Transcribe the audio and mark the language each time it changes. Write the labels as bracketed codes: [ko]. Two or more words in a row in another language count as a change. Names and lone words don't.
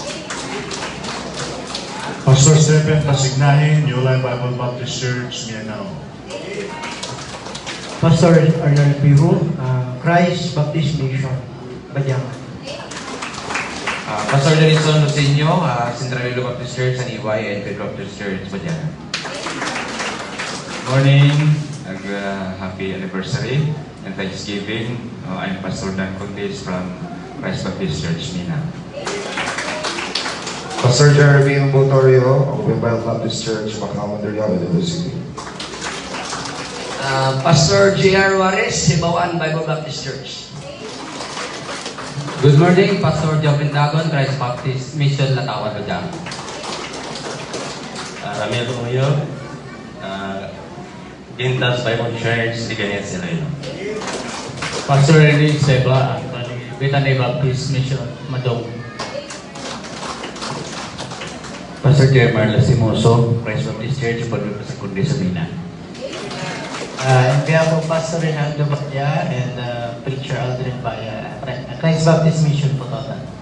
[en] Pastor Stephen Pasignahin, New Life Bible Baptist Church, Mianao. Pastor Arnold Biro, Christ Baptist Mission, Badyang. Pastor Denison Lucinio, Central Iloilo Baptist Church, Aniway, and Pedro Baptist Church, Badiana. Morning. Happy anniversary and Thanksgiving. I'm Pastor Dan Contis from Christ Baptist Church, Mina. Pastor Jeremy Motorio, Open Bible Baptist Church, Macau-Mandurriao, Iloilo City. Pastor J.R. Juarez, Sibawan Bible Baptist Church. Good morning, Pastor Jovin Dagon, Christ Baptist Mission, Latawan, Bajang. Ramil Tumuyo, Gintas Bible Church, Liganet, Iloilo. Pastor Eli Seba, Bethany Baptist Mission, Madong. Pastor Jermar Lasimoso, Christ Baptist Church, Pagod sa Kundi sa Mina. [tl] Kaya po Pastor Renaldo Bacya and Preacher Aldrin Baya, Christ Baptist Mission po total.